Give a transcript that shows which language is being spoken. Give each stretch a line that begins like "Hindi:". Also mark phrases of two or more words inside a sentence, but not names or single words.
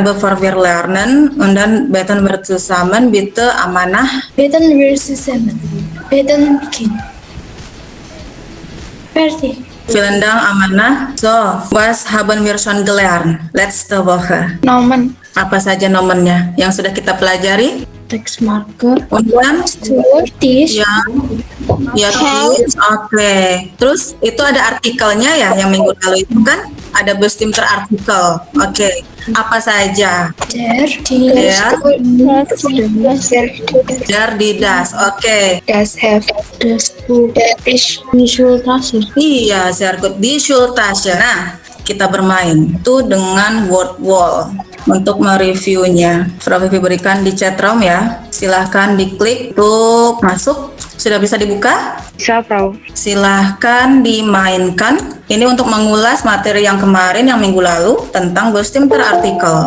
German: Bevor wir lernen und dann beten wir zusammen, bitte amanah. Beten wir zusammen. Beten beginnen. Fertig. Vielen Dank, Amanah. So, was haben wir schon gelernt? Letzte Woche. Nomen.
Indonesian: Apa saja nomornya yang sudah kita pelajari?
German: Textmarker. Und dann? Tisch. Ya, ya, tips. Oke.
Indonesian: Terus itu ada artikelnya ya, yang minggu lalu itu kan ada
German: bestimmter artikel.
Indonesian: Oke. Apa saja?
German: Der. Der, die, das. Oke. Das Heft. Das Buch. Der Tisch. Die Schultasche. Iya, sehr gut. Die Schultasche.
Indonesian: Nah, kita bermain tuh dengan
English: word wall.
Indonesian: Untuk mereviewnya, Frau Vivi berikan di chat room ya. Silahkan diklik untuk masuk. Sudah bisa dibuka? Bisa, Frau. Silahkan dimainkan. Ini untuk mengulas materi yang kemarin, yang minggu lalu, tentang
German: bestimmter artikel.